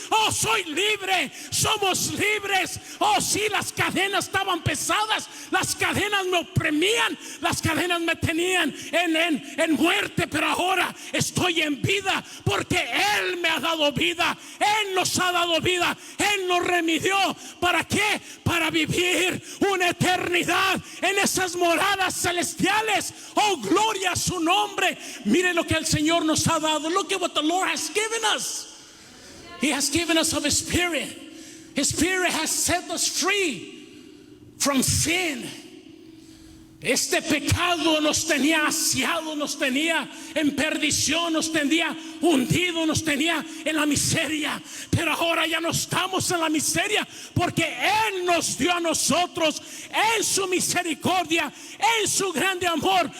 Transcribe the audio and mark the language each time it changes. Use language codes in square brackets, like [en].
[es] Oh, soy libre, somos libres. Oh sí, las cadenas estaban pesadas, las cadenas me oprimían, las cadenas me tenían en muerte, pero ahora estoy en vida, porque Él me ha dado vida, Él nos ha dado vida, Él nos remitió. ¿Para qué? Para vivir una eternidad en esas moradas celestiales. Oh, gloria a su nombre. Mire lo que el Señor nos ha dado. [en] Look at what the Lord has given us. He has given us of His Spirit. His Spirit has set us free from sin. [es] Este pecado nos tenía asiado, nos tenía en perdición, nos tenía hundido, nos tenía en la miseria. Pero ahora ya no estamos en la miseria, porque Él nos dio a nosotros en su misericordia, en su grande amor.